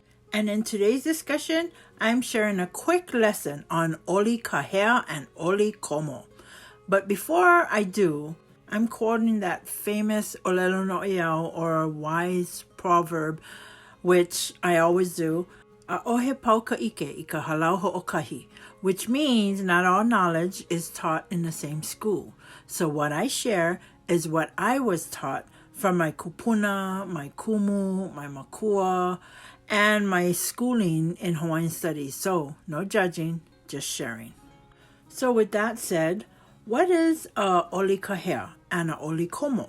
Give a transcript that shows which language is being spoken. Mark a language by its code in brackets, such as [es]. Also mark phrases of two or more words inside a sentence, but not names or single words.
[en] And in today's discussion, I'm sharing a quick lesson on [haw] ʻOli kahea [en] and [haw] ʻOli komo. [en] But before I do, I'm quoting that famous [haw] olelo noʻeau, [en] or wise proverb, which I always do, [haw] "A'ohe pau ka ike I ka halau hoʻokahi," [en] which means not all knowledge is taught in the same school. So what I share is what I was taught from my kupuna, my kumu, my makua, and my schooling in Hawaiian studies. So no judging, just sharing. So with that said, what is a [haw] ʻoli kahea [en] and a [haw] ʻoli komo?